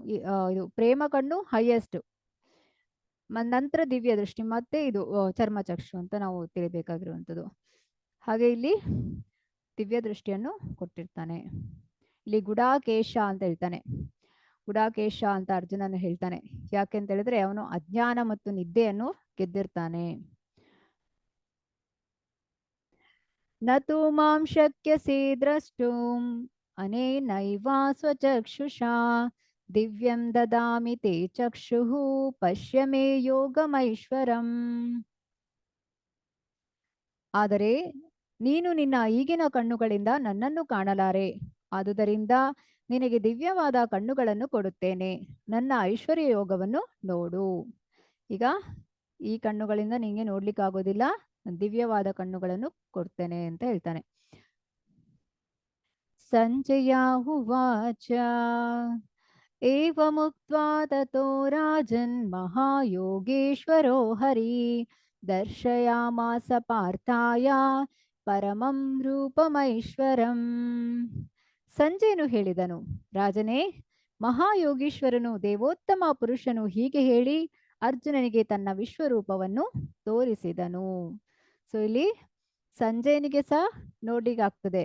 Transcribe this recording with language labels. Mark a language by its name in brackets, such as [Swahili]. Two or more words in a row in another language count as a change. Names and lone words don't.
[Kannada] ಇದು ಪ್ರೇಮ ಕಣ್ಣು ಹೈಯೆಸ್ಟ್, ನಂತರ ದಿವ್ಯ ದೃಷ್ಟಿ, ಮತ್ತೆ ಇದು ಚರ್ಮಚಕ್ಷು ಅಂತ ನಾವು ತಿಳಿಬೇಕಾಗಿರುವಂಥದ್ದು. ಹಾಗೆ ಇಲ್ಲಿ ದಿವ್ಯ ದೃಷ್ಟಿಯನ್ನು ಕೊಟ್ಟಿರ್ತಾನೆ. ಇಲ್ಲಿ ಗುಡಾಕೇಶ ಅಂತ ಹೇಳ್ತಾನೆ. ಗುಡಾಕೇಶ ಅಂತ ಅರ್ಜುನನು ಹೇಳ್ತಾನೆ. ಯಾಕೆಂತ ಹೇಳಿದ್ರೆ ಅವನು ಅಜ್ಞಾನ ಮತ್ತು ನಿದ್ದೆಯನ್ನು ಗೆದ್ದಿರ್ತಾನೆ. [Sanskrit] ನತು ಮಾಂ ಶಕ್ಯಸೇ ದ್ರಷ್ಟುಂ ಅನೇನೈವ ಸ್ವಚಕ್ಷುಷಾ ದಿವ್ಯಂ ದದಾಮಿ ತೇ ಚಕ್ಷುಃ ಪಶ್ಯ ಮೇ ಯೋಗಮೈಶ್ವರಂ. [Kannada] ಆದರೆ ನೀನು ನಿನ್ನ ಈಗಿನ ಕಣ್ಣುಗಳಿಂದ ನನ್ನನ್ನು ಕಾಣಲಾರೆ. ಆದುದರಿಂದ ನಿನಗೆ ದಿವ್ಯವಾದ ಕಣ್ಣುಗಳನ್ನು ಕೊಡುತ್ತೇನೆ. ನನ್ನ ಐಶ್ವರ್ಯ ಯೋಗವನ್ನು ನೋಡು. ಈಗ ಈ ಕಣ್ಣುಗಳಿಂದ ನಿಂಗೆ ನೋಡ್ಲಿಕ್ಕಾಗೋದಿಲ್ಲ, ದಿವ್ಯವಾದ ಕಣ್ಣುಗಳನ್ನು ಕೊಡ್ತೇನೆ ಅಂತ ಹೇಳ್ತಾನೆ. [Sanskrit] ಸಂಜಯ ಉವಾಚ ಏವಮುಕ್ತ್ವಾ ತತೋ ರಾಜನ್ ಮಹಾಯೋಗೇಶ್ವರೋ ಹರಿ ದರ್ಶಯಾಮಾಸ ಪಾರ್ಥಾಯ ಪರಮಂ ರೂಪಮೈಶ್ವರಂ. [Kannada] ಸಂಜಯನು ಹೇಳಿದನು, ರಾಜನೇ, ಮಹಾಯೋಗೀಶ್ವರನು ದೇವೋತ್ತಮ ಪುರುಷನು ಹೀಗೆ ಹೇಳಿ ಅರ್ಜುನನಿಗೆ ತನ್ನ ವಿಶ್ವರೂಪವನ್ನು ತೋರಿಸಿದನು. ಸೊ ಇಲ್ಲಿ ಸಂಜಯನಿಗೆ ಸಹ ನೋಡ್ಲಿಕ್ಕಾಗ್ತದೆ.